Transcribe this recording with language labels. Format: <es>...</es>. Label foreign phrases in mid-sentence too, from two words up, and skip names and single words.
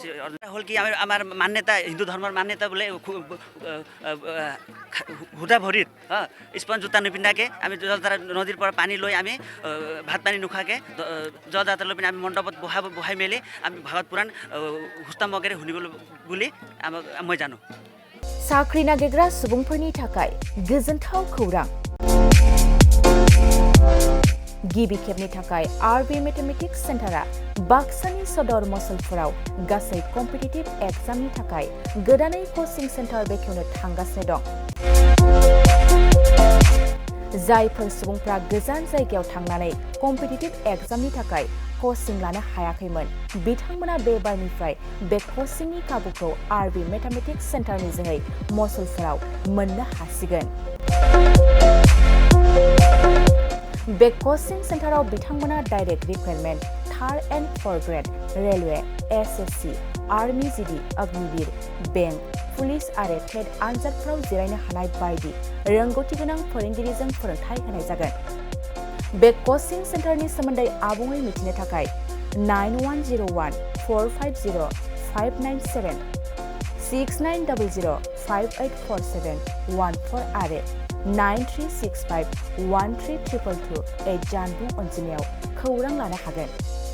<as>হ'ল কি আমাৰ মান্যতা হিন্দু ধৰ্মৰ মান্যতা বোলে হুদা ভৰিত স্পঞ্জ জোতা নিপিন্ধাকৈ আমি জলযাত্ৰা নদীৰ পৰা পানী লৈ আমি ভাত পানী নোখোৱাকৈ জলযাত্ৰা লৈ পিনে আমি মণ্ডপত বহাই মেলি আমি ভাগৱত পুৰাণ সুস্থমগেৰে শুনিবলৈ বুলি মই জানো।</as> <brx>साख्रि नागिरग्रा सुबुंफोरनि थाखाय गोजोनथाव खौरां। गिबि खेबनि थाखाय आरबि मेथमेटिक्स सेन्टारा बाक्सानि सदर मसलफोराव गासै कम्पिटिटिभ एग्जामनि थाखाय गोदानै कचिं सेन्टार बेखेवनो थांगासिनो दं। जायफोर सुबुंफ्रा गोजान जायगायाव थांनानै कम्पिटिटिभ एग्जामनि थाखाय कचिं लानो हायाखैमोन बिथांमोना बे बारनिफ्राय बे कचिंनि खाबुखौ आरबि मेथमेटिक्स सेन्टारनि जोहै मसलफोराव मोननो हासिगोन। बे कचिं सेन्टाराव बिथांमोना</brx> <en>direct recruitment 3rd and 4th grade railway SSC army GD Agniveer bank police</en> <brx>आरो टेट आनजादफोराव जिरायनो हानाय बायदि रोंगौथि गोनां फोरोंगिरिजों फोरोंथाय होनाय जागोन। बे कचिं सेन्टारनि सोमोन्दै आबुङै मिथिनो थाखाय 9101450597 6900584714 आरो 9365132228 जानबुं अनजिमायाव खौरां लानो हागोन।</brx>